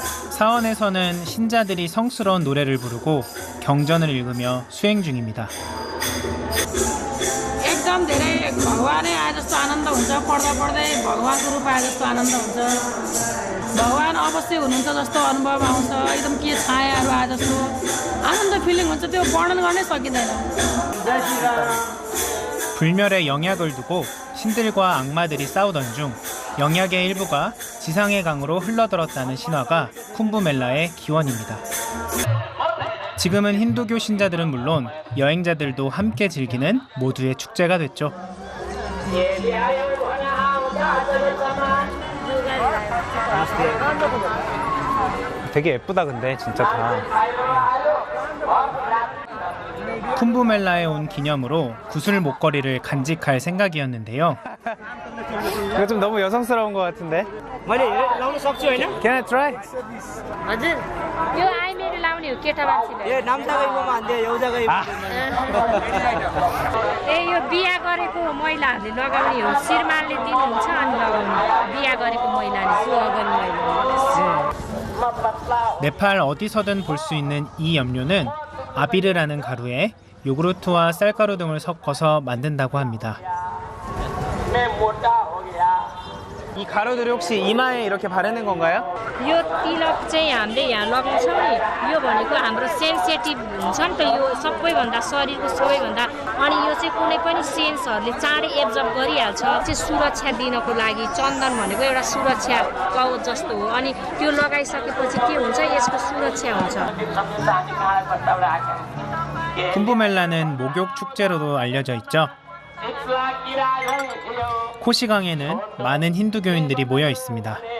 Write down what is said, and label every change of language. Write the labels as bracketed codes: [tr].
[ko] 사원에서는 신자들이 성스러운 노래를 부르고 경전을 읽으며 수행 중입니다. [ne] एकदम धेरै भगवानै आए जस्तो आनन्द हुन्छ पढ्दा पढ्दै भगवानको रूप आए जस्तो आनन्द हुन्छ भगवान अवश्य हुनुहुन्छ जस्तो अनुभव आउँछ एकदम के छायाहरू आए जस्तो आनन्द फिलिङ हुन्छ त्यो वर्णन गर्नै सकिँदैन [ko] 불멸의 영약을 두고 신들과 악마들이 싸우던 중 영약의 일부가 지상의 강으로 흘러들었다는 신화가 쿰부멜라의 기원입니다. 지금은 힌두교 신자들은 물론 여행자들도 함께 즐기는 모두의 축제가 됐죠. 되게 예쁘다 근데 진짜 다. 쿰부멜라에 온 기념으로 구슬 목걸이를 간직할 생각이었는데요. 이거 좀 너무 여성스러운 것 같은데. [ne] मैले लाउन सक्छु होइन? [en] Can I try? [ne] हजुर यो आइमेरी लाउने लगाउने हो केटा मान्छेले ए यो बिहा गरेको महिलाहरूले लगाउने हो श्रीमानले दिनुहुन्छ अनि लगाउने बिहा गरेको महिलाले सुहागन महिला [ko] 네팔 어디서든 볼 수 있는 이 염료는 아비르라는 가루에 요구르트와 쌀가루 등을 섞어서 만든다고 합니다. 이 가루들이 혹시 이마에 이렇게 바르는 건가요? [ne] यो तिलक चाहिँ हामीले यहाँ लगाउँछौँ नि यो भनेको हाम्रो सेन्सिटिभ हुन्छ नि त यो सबैभन्दा शरीरको सबैभन्दा अनि यो चाहिँ कुनै पनि सेन्सहरूले चाँडै एब्जर्ब गरिहाल्छ चाहिँ सुरक्षा दिनको लागि चन्दन भनेको एउटा सुरक्षा कवच जस्तो हो अनि त्यो लगाइसकेपछि के हुन्छ यसको सुरक्षा हुन्छ [ko] 쿰부멜라는 목욕 축제로도 알려져 있죠. 코시강에는 많은 힌두교인들이 모여 있습니다.